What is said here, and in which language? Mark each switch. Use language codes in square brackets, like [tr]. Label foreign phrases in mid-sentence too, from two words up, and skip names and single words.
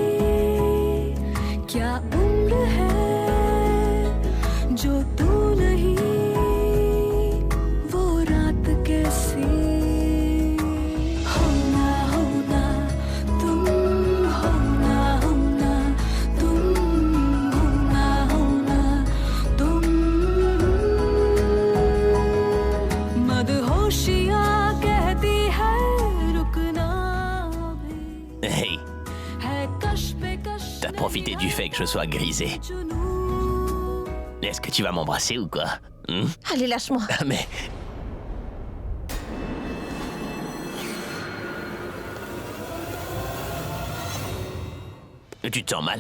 [hi] क्या उम्र है जो तू नहीं वो रात कैसी होना होना तुम होना होना तुम होना होना तुम मदहोशियाँ कहती है रुकना भी Hey, है कश पे कश [fr] t'as profité du fait que je sois grisé. Est-ce que tu vas m'embrasser ou quoi? Allez, lâche-moi. Mais... Tu te sens mal?